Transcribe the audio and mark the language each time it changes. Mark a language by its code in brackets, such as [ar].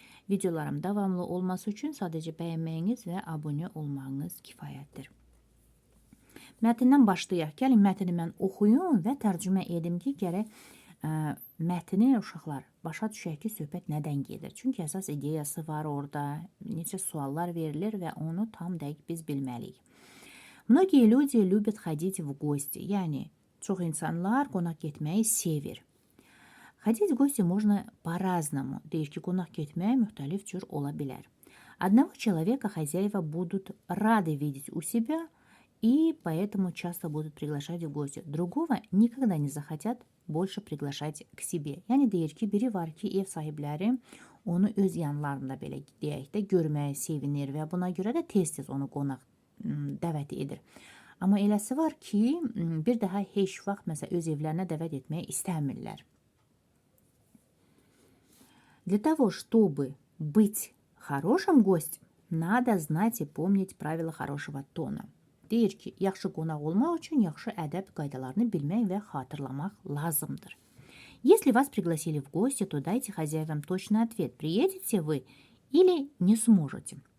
[az] Videolarım davamlı olması üçün sadəcə bəyənməyiniz və abunə olmağınız kifayətdir. Mətndən başlayaq. Gəlin mətni mən oxuyun və tərcümə edim ki, gərək mətni uşaqlar başa düşək ki, söhbət nədən gedir. Çünki əsas ideyası var orada, neçə suallar verilir və onu tam dəqiq biz bilməliyik. [ru] Многие люди любят ходить в гости. [az] Yəni, çox insanlar qonaq getməyi sevir. [ru] Ходить в гости можно по-разному. [az] Deyir ki, qonaq getmək müxtəlif cür ola bilər. [ru] Одного человека хозяева будут рады видеть у себя, и поэтому часто будут приглашать в гости. Другого никогда не захотят больше приглашать к себе. [az] Yəni deyir ki, biri var ki, ev sahibləri onu öz yanlarında belə deyək də görməyə sevinir və buna görə də tez-tez onu qonaq dəvət edir. Amma eləsi var ki, bir daha heç vaxt məsələn öz evlərinə dəvət etməyə istəmirlər. [ru] Для того, чтобы быть хорошим гостем, надо знать и помнить правила хорошего тона. [az] Deyir ki, yaxşı qonaq olmaq üçün yaxşı ədəb qaydalarını bilmək və xatırlamaq lazımdır. [ru] Если вас пригласили в гости, то дайте хозяевам точный ответ. Приедете вы или не сможете?